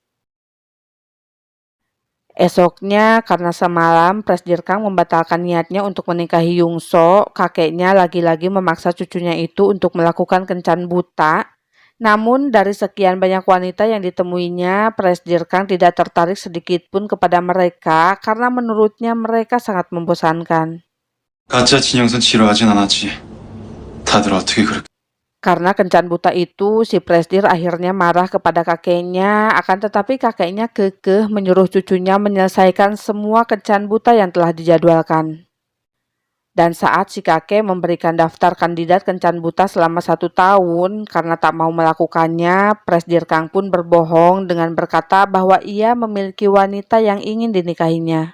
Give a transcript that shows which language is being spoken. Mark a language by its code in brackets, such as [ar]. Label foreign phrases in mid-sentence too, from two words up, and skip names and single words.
[id] Esoknya, karena semalam Presdir Kang membatalkan niatnya untuk menikahi Yungso, kakeknya lagi-lagi memaksa cucunya itu untuk melakukan kencan buta. Namun dari sekian banyak wanita yang ditemuinya, Presdir Kang tidak tertarik sedikit pun kepada mereka karena menurutnya mereka sangat membosankan. [ko] 가짜 진영선 지루하진 않았지. 다들 어떻게 그렇게... [id] Karena kencan buta itu, si Presdir akhirnya marah kepada kakeknya, akan tetapi kakeknya kekeh menyuruh cucunya menyelesaikan semua kencan buta yang telah dijadwalkan. Dan saat si kakek memberikan daftar kandidat kencan buta selama 1 tahun, karena tak mau melakukannya, Presdir Kang pun berbohong dengan berkata bahwa ia memiliki wanita yang ingin dinikahinya.